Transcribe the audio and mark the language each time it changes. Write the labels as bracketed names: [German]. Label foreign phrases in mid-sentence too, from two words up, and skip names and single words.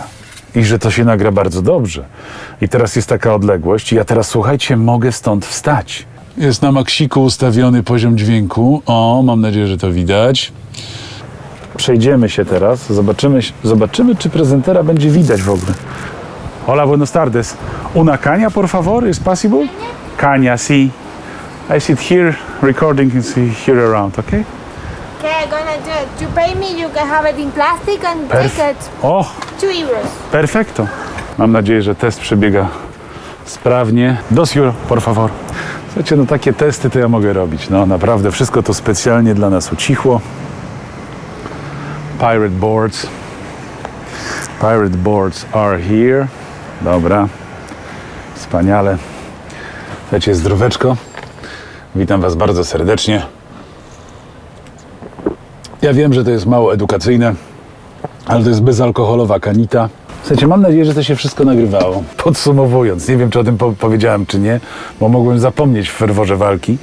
[Polish] I że to się nagra bardzo dobrze. I teraz jest taka odległość. I ja teraz, słuchajcie, mogę stąd wstać. Jest na maksiku ustawiony poziom dźwięku. O, mam nadzieję, że to widać. przejdziemy się teraz, zobaczymy, czy prezentera będzie widać w ogóle. [Spanish] Hola, buenos tardes. Una caña, por favor, [English] is possible? [Spanish] Caña, sí. [English] I sit here, recording and see here around, okay? Okay, I'm gonna do it. You pay me, you can have it in plastic and take it [Spanish] O, 2 euros. perfecto. [Polish] Mam nadzieję, że test przebiega sprawnie. 2 euro, [Spanish] por favor. [Polish] Słuchajcie, no takie testy to ja mogę robić. No naprawdę, wszystko to specjalnie dla nas ucichło. [English] Pirate boards. Pirate boards are here. [Polish] Dobra. Wspaniale. Słuchajcie, zdróweczko. Witam Was bardzo serdecznie. Ja wiem, że to jest mało edukacyjne, ale to jest bezalkoholowa kanita. Słuchajcie, mam nadzieję, że to się wszystko nagrywało. Podsumowując, nie wiem, czy o tym powiedziałem, czy nie, bo mogłem zapomnieć w ferworze walki.